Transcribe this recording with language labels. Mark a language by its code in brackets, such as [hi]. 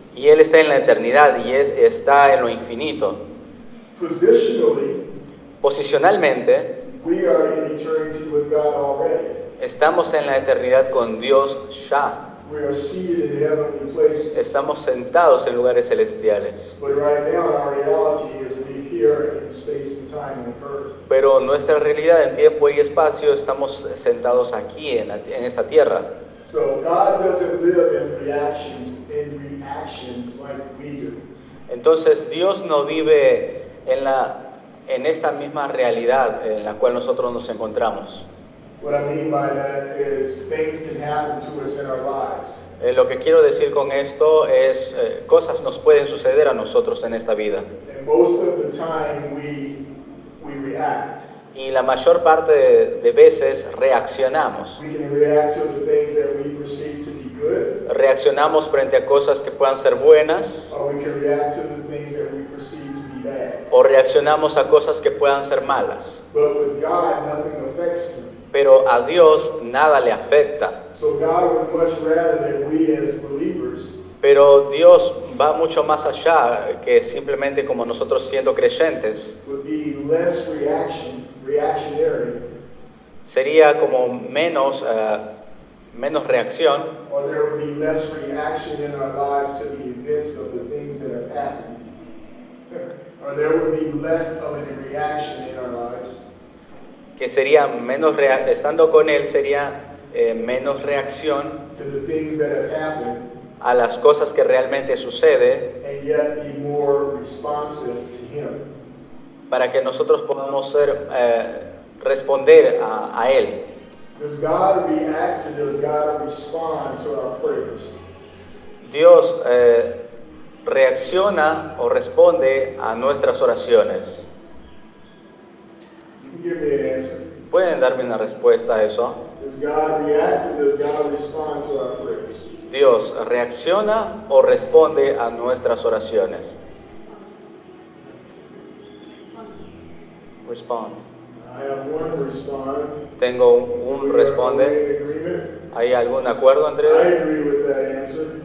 [es] Y Él está en la eternidad y está en lo infinito. [en] Positionally, [es] Posicionalmente, [en] we are in eternity with God already. [es] estamos en la eternidad con Dios ya. [en] We are seated in heavenly places. [es] Estamos sentados en lugares celestiales. [en] But right now, our reality is we here in space and time on earth. [es] Pero nuestra realidad en tiempo y espacio estamos sentados aquí en esta tierra. [en] So God doesn't live in reactions like we do. [es] Entonces Dios no vive en esta misma realidad en la cual nosotros nos encontramos. [en] What I mean by that is things can happen to us in our lives. [es] Lo que quiero decir con esto es cosas nos pueden suceder a nosotros en esta vida. [en] And most of the time we react. [es] Y la mayor parte de veces reaccionamos. [en] We can react to the things that we perceive to be good, [es] Reaccionamos frente a cosas que puedan ser buenas [en] or we can react to the things that we perceive to be bad. [es] o reaccionamos a cosas que puedan ser malas. [en] But with God, nothing affects him. [es] Pero a Dios nada le afecta. [en] So God would much rather that we as believers [es] Pero Dios va mucho más allá que simplemente como nosotros siendo creyentes. [en] would be less reactionary, [es] Sería como menos reacción, [en] or there would be less reaction in our lives to the events of the things that have happened. Or there would be less of a reaction in our lives [es] que sería estando con Él sería menos reacción [en] to the things that have happened, [es] a las cosas que realmente sucede, [en] and yet be more responsive to Him. [es] para que nosotros podamos responder a Él. [en] Does God react or does God respond to our prayers? [es] Dios reacciona o responde a nuestras oraciones. [en] You can give me an answer. [es] ¿Pueden darme una respuesta a eso? [en] Does God react or does God respond to our prayers? [es] Dios reacciona o responde a nuestras oraciones. [en] Respond. I have one respond. [es] Tengo un responde. [en] Are we in agreement? [es] ¿Hay algún acuerdo entre [en] I [es] ellos? [en] agree with that answer.